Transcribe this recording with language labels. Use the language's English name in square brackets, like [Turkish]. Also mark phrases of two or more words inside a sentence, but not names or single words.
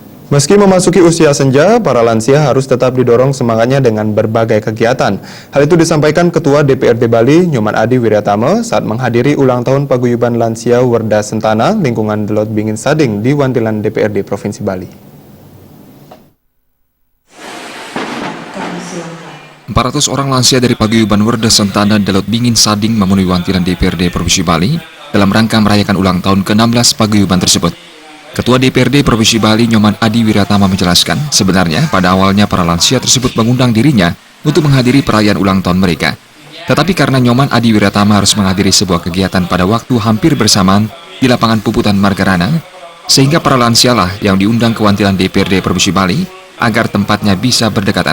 [Indonesian] Meski memasuki usia senja, para lansia harus tetap didorong semangatnya dengan berbagai kegiatan. Hal itu disampaikan Ketua DPRD Bali, Nyoman Adi Wiratama, saat menghadiri ulang tahun Paguyuban Lansia Werda Sentana, lingkungan Delot Bingin Sading di Wantilan DPRD Provinsi Bali. 400 orang lansia dari Paguyuban Werda Sentana Delot Bingin Sading memenuhi Wantilan DPRD Provinsi Bali dalam rangka merayakan ulang tahun ke-16 Paguyuban tersebut. Ketua DPRD Provinsi Bali Nyoman Adi Wiratama menjelaskan, sebenarnya pada awalnya para lansia tersebut mengundang dirinya untuk menghadiri perayaan ulang tahun mereka. Tetapi karena Nyoman Adi Wiratama harus menghadiri sebuah kegiatan pada waktu hampir bersamaan di lapangan Puputan Margarana, sehingga para lansialah yang diundang ke Wantilan DPRD Provinsi Bali agar tempatnya bisa berdekatan.